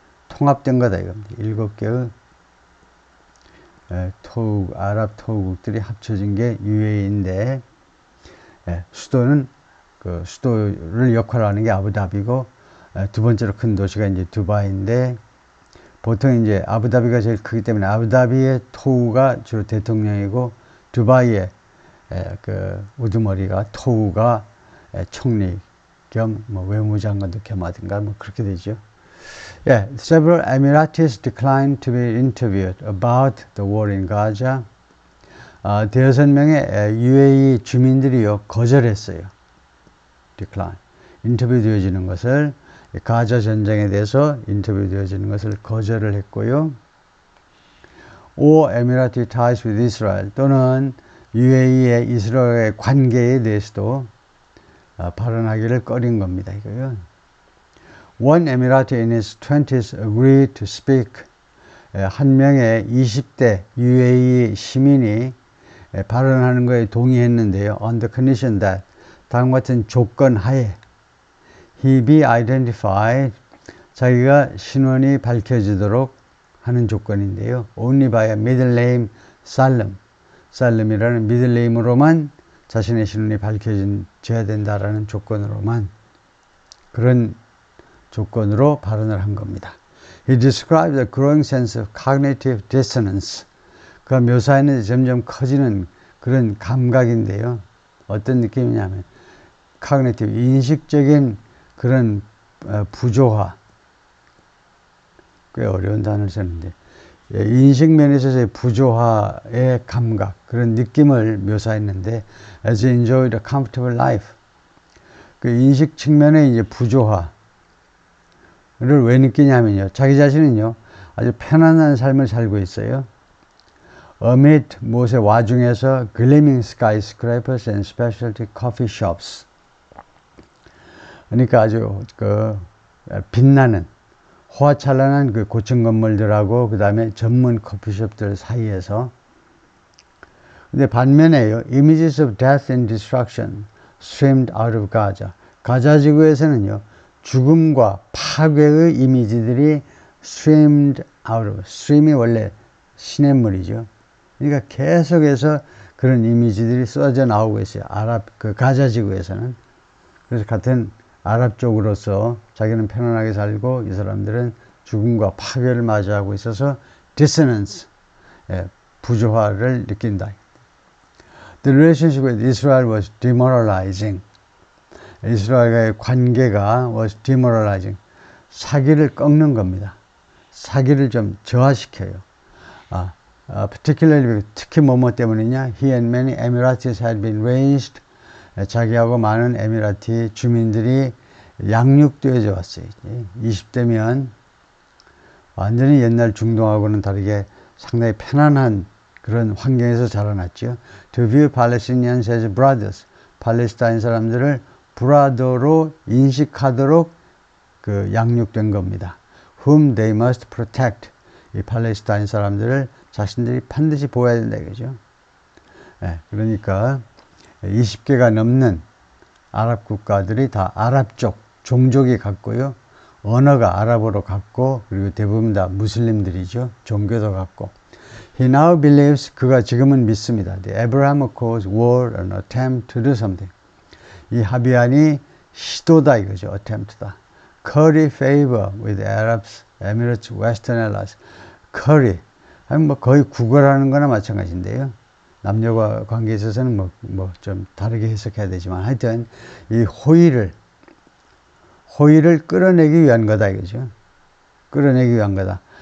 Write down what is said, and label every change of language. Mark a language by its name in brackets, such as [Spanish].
[Korean] 통합된 거다 이겁니다. 7개의 아랍 토우국들이 합쳐진 게 UAE인데, 수도는 수도를 역할하는 게 아부다비고, 두 번째로 큰 도시가 이제 두바이인데, 보통 이제 아부다비가 제일 크기 때문에 아부다비의 토우가 주로 대통령이고, 두바이의 우두머리가 토우가 총리 겸 외무장관도 겸하든가 그렇게 되죠. [English] Several Emiratis declined to be interviewed about the war in Gaza. [Korean] 대여섯 명의 UAE 주민들이요 거절했어요. [English] decline. [Korean] 인터뷰 되어지는 것을, 가자 전쟁에 대해서 인터뷰 되어지는 것을 거절을 했고요. [English] or Emirati ties with Israel, [Korean] 또는 UAE의 이스라엘의 관계에 대해서도 발언하기를 꺼린 겁니다. 이거요. [English] One Emirati in his 20s agreed to speak. [Korean] 한 명의 20대 UAE 시민이 발언하는 것에 동의했는데요. [English] On the condition that, [Korean] 다음과 같은 조건 하에 [English] he be identified, [Korean] 자기가 신원이 밝혀지도록 하는 조건인데요. [English] Only by a middle name Salem. [Korean] 살렘이라는 미들 네임으로만 자신의 신원이 밝혀져야 된다라는 조건으로만, 그런 조건으로 발언을 한 겁니다. [English] He described a growing sense of cognitive dissonance. [Korean] 그 묘사에는 점점 커지는 그런 감각인데요. 어떤 느낌이냐면 cognitive, 인식적인 그런 부조화. 꽤 어려운 단어를 썼는데, 인식 면에서의 부조화의 감각, 그런 느낌을 묘사했는데, [English] as he enjoyed a comfortable life. [Korean] 그 인식 측면의 이제 부조화를 왜 느끼냐면요. 자기 자신은요, 아주 편안한 삶을 살고 있어요. [English] amid [Korean] 무엇의 와중에서 [English] gleaming skyscrapers and specialty coffee shops. [Korean] 그러니까 아주 빛나는 호화찬란한 그 고층 건물들하고 그 다음에 전문 커피숍들 사이에서. 근데 반면에요, [English] images of death and destruction streamed out of Gaza. [Korean] 가자 지구에서는요, 죽음과 파괴의 이미지들이 [English] streamed out of, [Korean] stream이 원래 시냇물이죠. 그러니까 계속해서 그런 이미지들이 쏟아져 나오고 있어요. 가자 지구에서는. 그래서 같은 아랍 쪽으로서 자기는 편안하게 살고 이 사람들은 죽음과 파괴를 맞이하고 있어서 dissonance, 부조화를 느낀다. [English] The relationship with Israel was demoralizing. [Korean] 이스라엘과의 관계가 [English] was demoralizing. [Korean] 사기를 꺾는 겁니다. 사기를 좀 저하시켜요. particularly, 특히 뭐뭐 때문이냐? [English] He and many Emiratis had been raised. [Korean] 자기하고 많은 에미라티 주민들이 양육되어져 왔어요. 20대면 완전히 옛날 중동하고는 다르게 상당히 편안한 그런 환경에서 자라났죠. [English] To view Palestinians as brothers. [Korean] 팔레스타인 사람들을 브라더로 인식하도록 양육된 겁니다. [English] Whom they must protect. [Korean] 이 팔레스타인 사람들을 자신들이 반드시 보호해야 된다 이거죠. 그러니까 20개가 넘는 아랍 국가들이 다 아랍 쪽 종족이 같고요. 언어가 아랍어로 같고 그리고 대부분 다 무슬림들이죠. 종교도 같고. [English] He now believes [Korean] 그가 지금은 믿습니다. [English] The Abraham Accords were an attempt to do something. [Korean] 이 합의안이 시도다 이거죠. attempt다. [English] Curry favor with Arabs, Emirates, Western Allies. [Korean] curry 하면 뭐 거의 구걸하는 거나 마찬가지인데요. 남녀가 관계에 있어서는 뭐 좀 다르게 해석해야 되지만 하여튼 이 호의를 끌어내기 위한 거다 이거죠. 끌어내기 위한 거다.